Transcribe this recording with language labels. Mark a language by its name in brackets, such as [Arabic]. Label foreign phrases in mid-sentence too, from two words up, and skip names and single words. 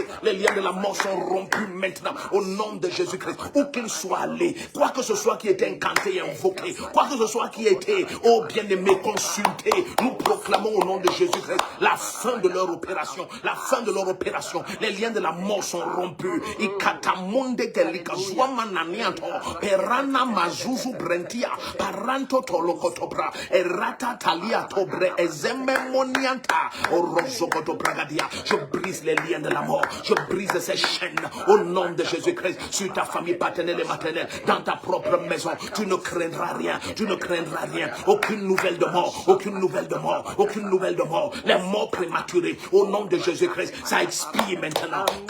[French] Les liens de la mort sont rompus maintenant. Au nom de Jésus-Christ. Où qu'il soit allé, quoi que ce soit qui était incanté et invoqué, quoi que ce soit qui était, oh bien-aimé, consulté, nous proclamons au nom de Jésus-Christ la fin de leur opération. La fin de leur opération. Les liens de la mort sont rompus. Ikatamonde gelika zuamananianto. Perana mazuzu brentia. Paranto tolokotobra. Erata talia tobre. Ezememonianta. Orozokotobragadia. Je brise les liens de la mort. Je brise ces chaînes. Au nom de Jésus-Christ. Sur ta famille paternelle et maternelle. Dans ta propre maison. Tu ne craindras rien. Tu ne craindras rien. Aucune nouvelle de mort. Aucune nouvelle de mort. Aucune nouvelle de mort. Les morts prématurées. Au nom de Jésus-Christ. Ça expire maintenant.